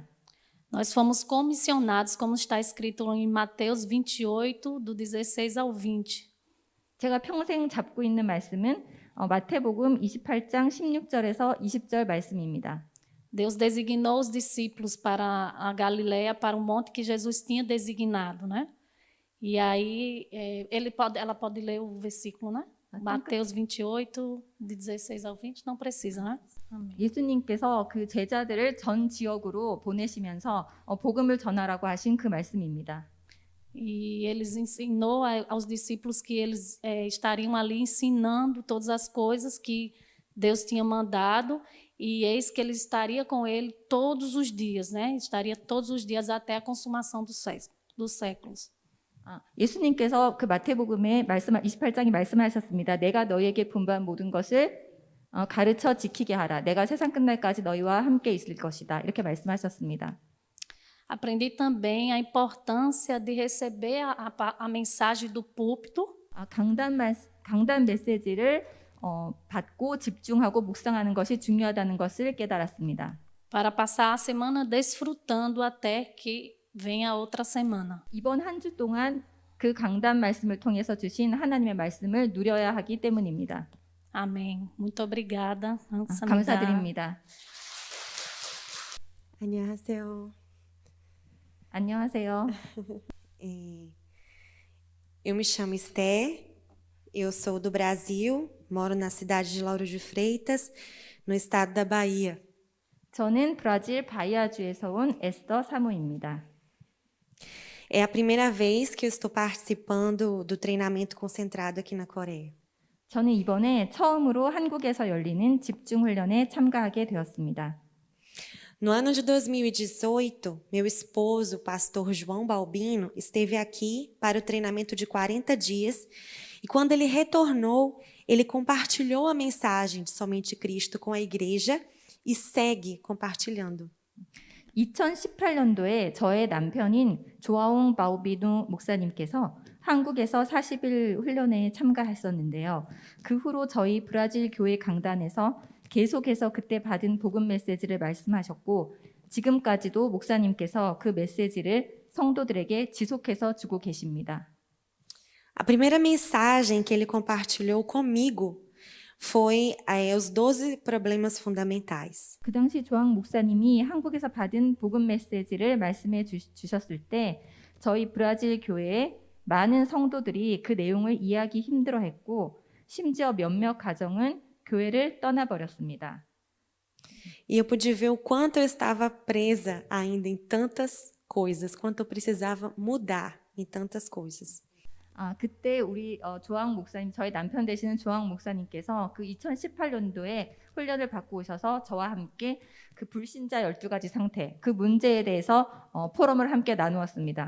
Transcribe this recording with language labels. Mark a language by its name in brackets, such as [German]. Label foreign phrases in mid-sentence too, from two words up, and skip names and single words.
[Portuguese] Nós fomos comissionados, como está escrito em Mateus 28, do 16 ao 20. [Korean] 제가 평생 잡고 있는 말씀은 마태복음 28장 16절에서 20절 말씀입니다. [Portuguese] Deus designou os discípulos para a Galileia, para o monte que Jesus tinha designado, né? E aí, ela pode ler o versículo, né? Mateus 28, de 16 ao 20, não precisa, né? Amém. [Korean] 예수님께서 그 제자들을 전 지역으로 보내시면서 복음을 전하라고 하신 그 말씀입니다. [Portuguese] E eles ensinou aos discípulos que eles estariam ali ensinando todas as coisas que Deus tinha mandado, e eis que ele estaria com ele todos os dias, né? Estaria todos os dias até a consumação dos séculos. [Korean] 예수님께서 그 마태복음에 28장에 말씀하셨습니다. 내가 너희에게 분부한 모든 것을 가르쳐 지키게 하라. 내가 세상 끝날까지 너희와 함께 있을 것이다. 이렇게 말씀하셨습니다. [Portuguese] Aprendi também a importância de receber a mensagem do púlpito. [Korean] 강단 메시지를 받고 집중하고 묵상하는 것이 중요하다는 것을 깨달았습니다. [Portuguese] Para passar a semana desfrutando até que venha outra semana. [Korean] 이번 한 주 동안 그 강단 말씀을 통해서 주신 하나님의 말씀을 누려야 하기 때문입니다. [Portuguese] Amém. Muito obrigada. [Korean] 감사드립니다. 안녕하세요. 안녕하세요. [Portuguese] Eu me chamo Esther, eu sou do Brasil, moro na cidade de Lauro de Freitas, no estado da Bahia. [Korean] 저는 브라질 바이아주에서 온 에스더 사모입니다. [Portuguese] É a primeira vez que eu estou participando do treinamento concentrado aqui na Coreia. [Korean] 저는 이번에 처음으로 한국에서 열리는 집중 훈련에 참가하게 되었습니다. [Portuguese] No ano de 2018, meu esposo, o pastor João Balbino, esteve aqui para o treinamento de 40 dias e quando ele retornou, ele compartilhou a mensagem de somente Cristo com a igreja e segue compartilhando. [Korean] 2018년도에 저의 남편인 조아옹 바우비누 목사님께서 한국에서 40일 훈련에 참가했었는데요. 그 후로 저희 브라질 교회 강단에서 계속해서 그때 받은 복음 메시지를 말씀하셨고 지금까지도 목사님께서 그 메시지를 성도들에게 지속해서 주고 계십니다. [Portuguese] A primeira mensagem que ele compartilhou comigo foi os 12 problemas fundamentais. [Korean] 그 당시 조항 목사님이 한국에서 받은 복음 메시지를 말씀해 주셨을 때 저희 브라질 교회에 많은 성도들이 그 내용을 이해하기 힘들어했고 심지어 몇몇 가정은 교회를 떠나버렸습니다. [Portuguese] E eu pude ver o quanto eu estava presa ainda em tantas coisas, quanto eu precisava mudar em tantas coisas. [Korean] 그때 우리 조항 목사님, 저희 남편 되시는 조항 목사님께서 그 2018년도에 훈련을 받고 오셔서 저와 함께 그 불신자 12가지 상태, 그 문제에 대해서 포럼을 함께 나누었습니다.